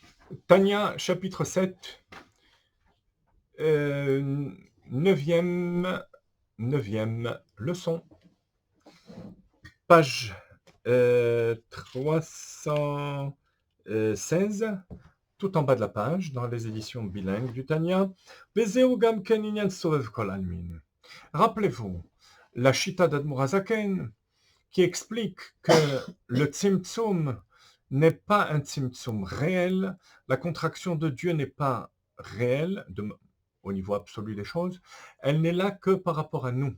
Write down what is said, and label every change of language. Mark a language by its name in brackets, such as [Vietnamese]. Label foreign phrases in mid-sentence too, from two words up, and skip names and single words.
[French] Tanya, chapitre 7, neuvième, neuvième leçon, page 316, tout en bas de la page, dans les éditions bilingues du Tanya. [Hebrew] וזהו גם כן ענין סובב כל עלמין. [French] Rappelez-vous, la Shita d'Admor HaZaken, qui explique que le Tzimtzum n'est pas un Tzimtzum réel, la contraction de Dieu n'est pas réelle au niveau absolu des choses, elle n'est là que par rapport à nous.